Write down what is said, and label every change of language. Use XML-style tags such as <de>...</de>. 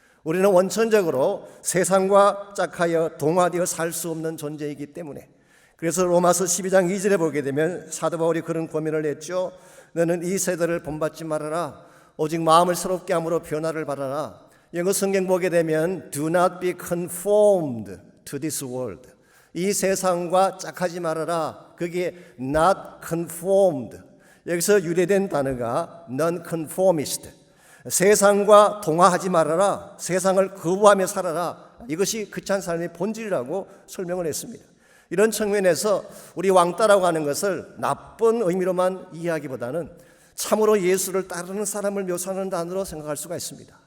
<ko>우리는 원천적으로 세상과 짝하여 동화되어 살 수 없는 존재이기 때문에 그래서 로마서 12장 2절에 보게 되면 사도 바울이 그런 고민을 했죠. 너는 이 세대를 본받지 말아라. 오직 마음을 새롭게 함으로 변화를 받아라. 영어 성경 보게 되면</ko> <en>Do not be conformed to this world.</en> <ko>이 세상과 짝하지 말아라. 그게 not conformed. 여기서 유래된 단어가 non-conformist. 세상과 동화하지 말아라. 세상을 거부하며 살아라. 이것이 크리스찬 삶의 본질이라고 설명을 했습니다. 이런 측면에서 우리 왕따라고 하는 것을 나쁜 의미로만 이해하기보다는 참으로 예수를 따르는 사람을 묘사하는 단어로 생각할 수가 있습니다.</ko>